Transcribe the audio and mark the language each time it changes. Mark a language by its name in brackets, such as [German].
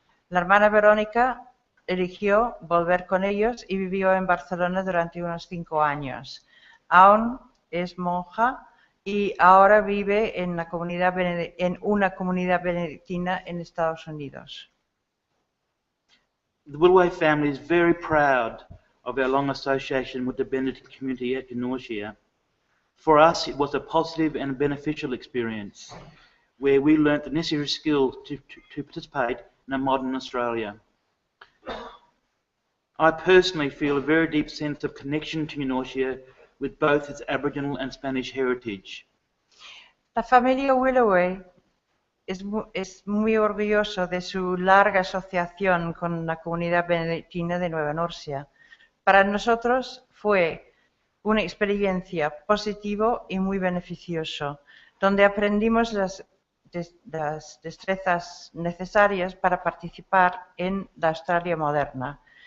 [Spanish] La hermana Verónica eligió volver con ellos y vivió en Barcelona durante unos 5 años. Aún es monja y ahora vive en una comunidad benedictina en Estados Unidos. [English] The Willoway family is very proud of our long association with the Benedictine community at New Norcia. For us, it was a positive and beneficial experience where we learnt the necessary skills to participate in a modern Australia. I personally feel a very deep sense of connection to New Norcia with both its Aboriginal and Spanish heritage. [Spanish] La familia Willoway es muy orgulloso de su larga asociación con la comunidad benedictina de Nueva Nursia. Para nosotros fue una experiencia positiva y muy beneficiosa, donde aprendimos las destrezas necesarias para participar en la Australia moderna.